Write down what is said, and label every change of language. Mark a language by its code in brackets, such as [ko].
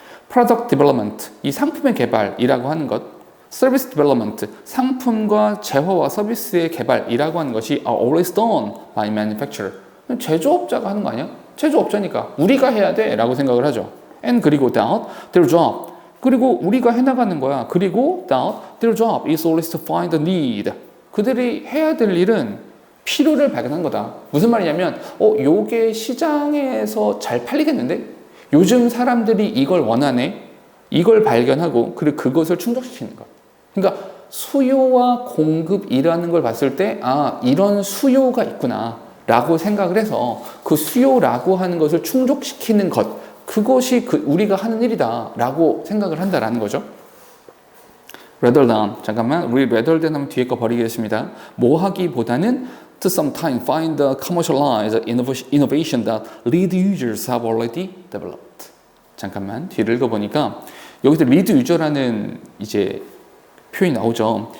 [en] product development, [ko] 이 상품의 개발이라고 하는 것, [en] service development, [ko] 상품과 재화와 서비스의 개발이라고 하는 것이 [en] are always done by manufacturer. [ko] 제조업자가 하는 거 아니야? 제조업자니까 우리가 해야 돼 라고 생각을 하죠. [en] And [ko] 그리고 [en] that their job, [ko] 그리고 우리가 해나가는 거야. 그리고 [en] that their job is always to find the need, [ko] 그들이 해야 될 일은 필요를 발견한 거다. 무슨 말이냐면 요게 시장에서 잘 팔리겠는데? 요즘 사람들이 이걸 원하네? 이걸 발견하고 그리고 그것을 충족시키는 것. 그러니까 수요와 공급이라는 걸 봤을 때 이런 수요가 있구나 라고 생각을 해서 그 수요라고 하는 것을 충족시키는 것, 그것이 우리가 하는 일이다 라고 생각을 한다라는 거죠. [en] rather than, [ko] 잠깐만, 우리 rather than 하면 뒤에 거 버리겠습니다. 뭐 하기보다는 [en] to sometime find the commercialized innovation that lead users have already developed. [ko] 잠깐만, 뒤를 읽어보니까 여기서 리드 유저라는 이제 표현이 나오죠.